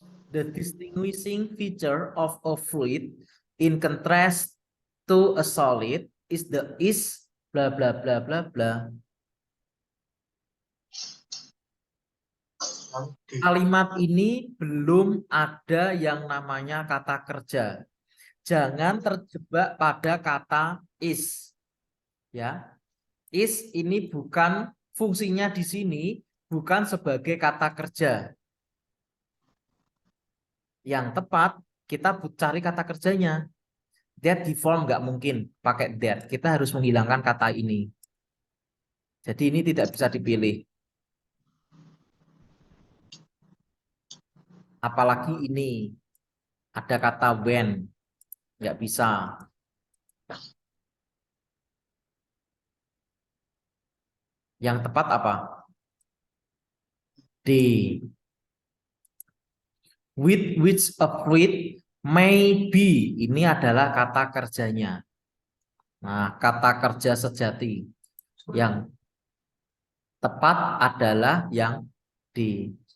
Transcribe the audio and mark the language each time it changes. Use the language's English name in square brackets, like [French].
[English] The distinguishing feature of a fluid in contrast to a solid is blah blah blah blah blah. [Indonesian] Kalimat ini belum ada yang namanya kata kerja. jangan terjebak pada kata is. Ya. Is ini bukan fungsinya di sini bukan sebagai kata kerja. Yang tepat kita cari kata kerjanya. [English] That deform [Indonesian] nggak mungkin pakai that. Kita harus menghilangkan kata ini. Jadi ini tidak bisa dipilih. Apalagi ini ada kata when, nggak bisa. Yang tepat apa? D. [English] With which a fruit may be. [Indonesian] Ini adalah kata kerjanya. Nah, kata kerja sejati. Yang tepat adalah yang D.